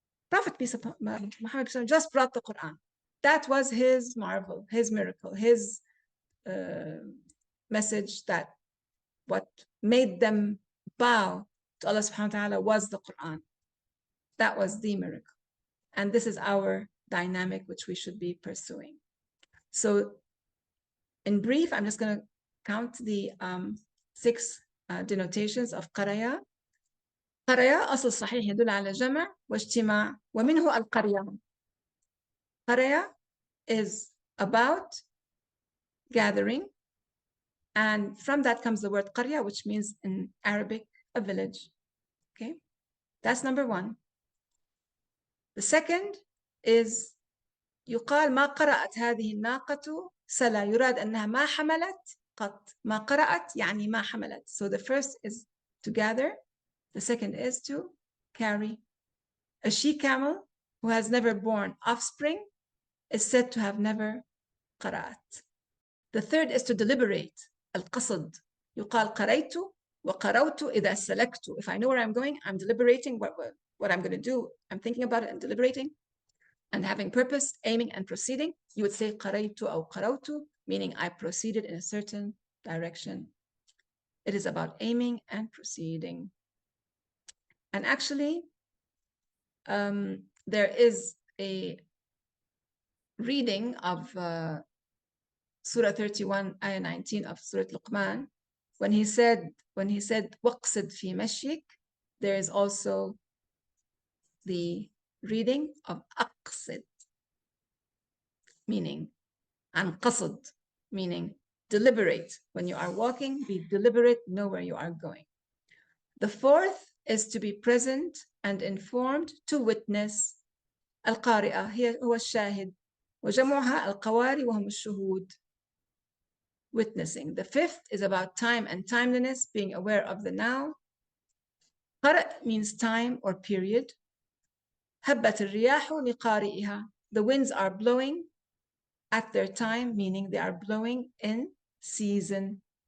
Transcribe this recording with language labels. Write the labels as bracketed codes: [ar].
[en] Prophet Muhammad just brought the Quran. That was his marvel, his miracle, his message, that what made them bow to Allah subhanahu wa ta'ala was the Quran. That was the miracle. And this is our dynamic which we should be pursuing. So in brief, I'm just going to count the 6 denotations of qaraya. [ar] qaraya أصل صحيح يدل على جمع واجتماع ومنه القرية. [en] qaraya is about gathering, and from that comes the word qarya, which means in Arabic a village. Okay, that's number 1. [ar] The second is يقال ما قرأت هذه الناقة سلا، يراد أنها ما حملت قط. ما قرأت يعني ما حملت. [en] So the first is to gather, the second is to carry. A she-camel who has never borne offspring is said to have never قرأت. The third is to deliberate, القصد. [ar] يقال قريت وقروت إذا سلكت. [en] If I know where I'm going, I'm deliberating what I'm going to do. I'm thinking about it and deliberating and having purpose, aiming and proceeding. You would say qaraytu or qarawtu, meaning I proceeded in a certain direction. It is about aiming and proceeding. And actually, there is a reading of Surah 31, Ayah 19 of Surah Luqman. When he said, waqsid fi mashyik, there is also the reading of aqsid, meaning anqasad, meaning deliberate. When you are walking, be deliberate, know where you are going. The fourth is to be present and informed, to witness. [ar] القارئة هو الشاهد وجمعها القواري وهم الشهود. [en] Witnessing. The fifth is about time and timeliness, being aware of the now. قرأ means time or period. [ar] هبت الرياح لقارئها. [en] The winds are blowing at their time, meaning they are blowing in season.